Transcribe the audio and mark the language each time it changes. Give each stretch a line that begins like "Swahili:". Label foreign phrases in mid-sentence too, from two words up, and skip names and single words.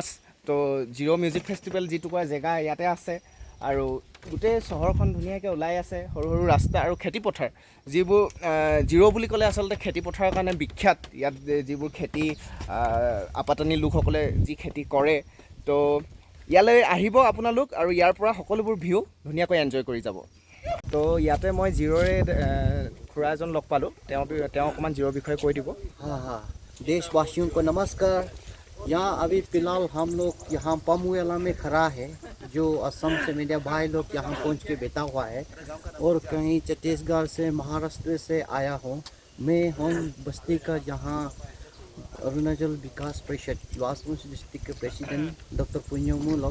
Assamese: তো জিৰ'
English: music festival
Assamese: যিটুকুৰা জেগা ইয়াতে আছে, আৰু গোটেই চহৰখন ধুনীয়াকৈ ওলাই আছে, সৰু সৰু ৰাস্তা আৰু খেতিপথাৰ, যিবোৰ জিৰ' বুলি ক'লে আচলতে খেতিপথাৰৰ কাৰণে বিখ্যাত। ইয়াত যিবোৰ খেতি আপাতানি লোকসকলে যি খেতি কৰে, তো ইয়ালৈ আহিব আপোনালোক আৰু ইয়াৰ পৰা সকলোবোৰ ভিউ ধুনীয়াকৈ এনজয় কৰি যাব। তো ইয়াতে মই জিৰ'ৰে খুৰা এজন লগ পালোঁ, তেওঁ অকণমান জিৰ'ৰ বিষয়ে কৈ দিব।
Hindi: हाँ हाँ, देशवासियों को नमस्कार। यहाँ अभी फिलहाल हम लोग यहाँ पमुएला में खड़ा है, जो असम से मेरे भाई लोग यहाँ पहुँच के बैठा हुआ है, और कहीं छत्तीसगढ़ से, महाराष्ट्र से आया हूँ। मैं हूँ बस्ती का, यहाँ अरुणाचल विकास परिषद वासमुस डिस्ट्रिक्ट के
English: president doctor
Hindi: पुण्यमूलम।